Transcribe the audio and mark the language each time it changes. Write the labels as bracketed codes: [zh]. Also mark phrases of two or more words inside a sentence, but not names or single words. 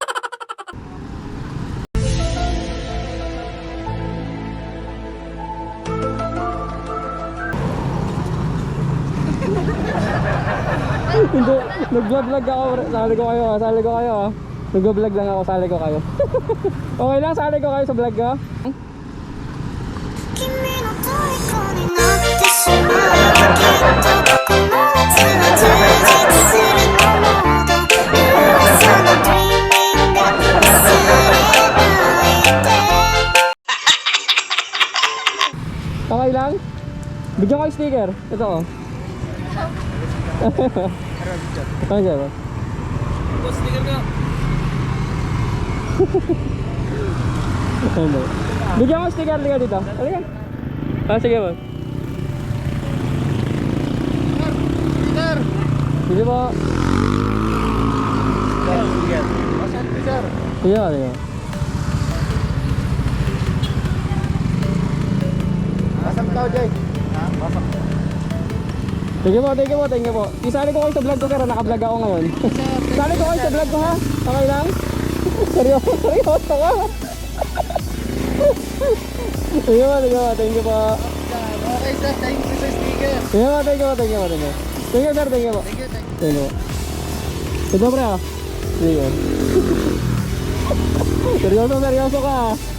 [tl] Hindi, nag-vlog ako. Sali ko kayo ha. Nag-vlog lang ako, sali ko kayo. Okay lang, sali ko kayo sa vlog ko. [ja] 君の虜になってしまうきっとこの夏は充実するのもど噂の dreaming が忘れないで [tl] Okay lang? Bigyan ko yung sticker. Ito oh. Okay, sir. Sticker ka. Ano? Bigyan ko yung sticker. Liga dito. Halika. Sige po. Sticker! Sige po. Sticker. Asan sticker? Sige po. Asan tao, Jay? Ha? Pasok. [en] Thank you po. [tl] Isali ko kayo sa vlog ko, sir. Naka-vlog ako ngayon. Isali ko kayo sa vlog ko, ha? Okay lang? Seryoso ka? Sige po. [en] Thank you po. [tl] Okay, sir. [en] Thank you [tl] sa sticker. [en] Thank you po. Thank you, sir. Thank you po. Thank you po. [tl] Ito, pre, ha? Sige. Seryoso ka, ha?